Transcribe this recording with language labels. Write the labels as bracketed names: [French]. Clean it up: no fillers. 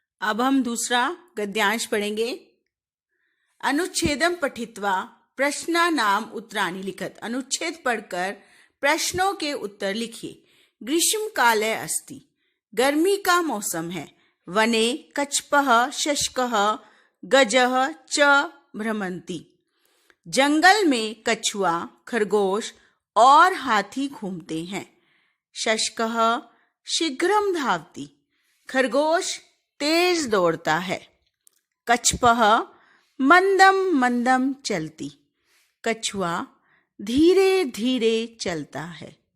[Hindi] अब हम दूसरा गद्यांश पढ़ेंगे। [Sanskrit] अनुच्छेदम पठित्वा प्रश्नानाम उत्तराणि लिखत। [Hindi] अनुच्छेद पढ़कर प्रश्नों के उत्तर लिखिए। [Sanskrit] ग्रीष्म काले अस्ति, [Hindi] गर्मी का मौसम है। [Sanskrit] वने कच्छपः शशकः गजः च भ्रमन्ति। [Hindi] जंगल में कछुआ, खरगोश और हाथी घूमते हैं। [Sanskrit] शशकः शीघ्रं धावति, [Hindi] खरगोश तेज दौड़ता है। [Sanskrit] कच्छपः मंदम मंदम चलती, [Hindi] कछुआ धीरे धीरे चलता है।